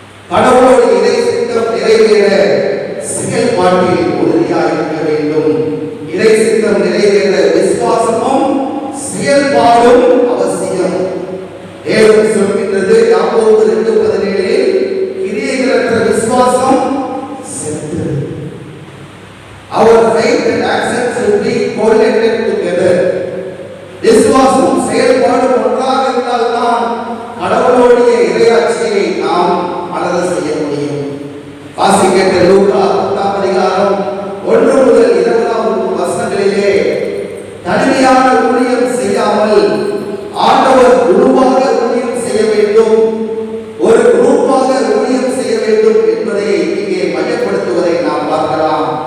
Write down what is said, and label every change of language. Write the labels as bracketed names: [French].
[Tamil] கடவுளோடு இறை சித்தம் நிறைவேற செயல்பாட்டில் உறுதியாய் இருக்க வேண்டும். இறை சித்தம் சித்தம் நிறைவேற விசுவாசமும் செயல்பாடும் அவசியம். வேதம் சொல்கின்றது யாக்கோபு 2:17 கிரியைகளற்ற விசுவாசம் செத்து. [English] Our faith and action should be correlated together. [Tamil] விசுவாசம் செயல்பாடும் ஒன்றாக இருந்தால்தான் கடவுளுடைய இறையாட்சியை நாம் மலர செய்ய முடியும். வாசிக்கின்ற லூக்கா 10ஆம் அதிகாரம் 1 முதல் 20ஆம் வசனங்களிலே தனிமையான ஊழியம் செய்யாமல் ஆண்டவர் குழுவாக ஊழியம் செய்ய வேண்டும், ஒரு குரூப்பாக ஊழியம் செய்ய வேண்டும் என்பதை இங்கே மையப்படுத்துவதை நாம் பார்க்கலாம்.